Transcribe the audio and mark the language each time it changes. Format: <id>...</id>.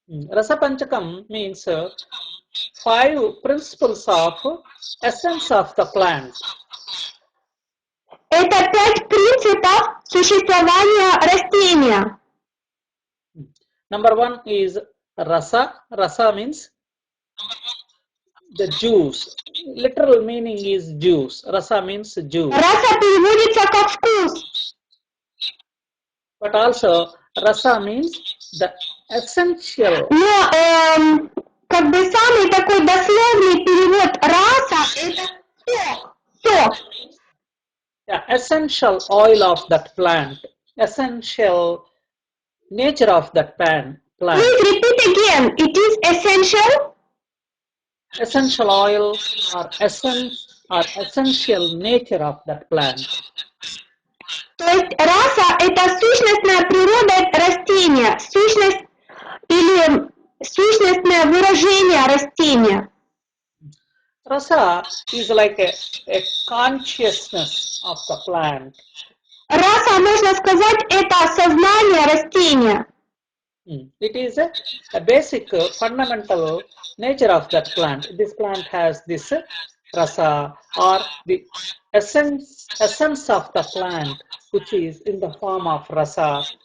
<en>Rasa panchakam means 5 principles of essence of the plant.</en> <ru>Это 5 принципов существования растения.</ru> <en>Number 1 is rasa. Rasa means the juice. Literal meaning is juice. Rasa means juice.</en> <ru>Раса переводится как вкус.</ru> <en>But also rasa means the essential.</en> <ru>Но как бы самый такой дословный перевод раса – это сок.</ru> <en>Yeah, essential oil of that plant. Essential nature of that plant. Please repeat again. It is essential. Essential oil or essence or essential nature of that plant.</en> <ru>То есть раса – это сущностная природа растения, сущность или сущностное выражение растения.</ru> <en>Rasa is like a consciousness of the plant.</en> <ru>Раса, можно сказать, это сознание растения.</ru> <en>It is a basic fundamental nature of that plant. This plant has this rasa or the essence of the plant, which is in the form of rasa.</en>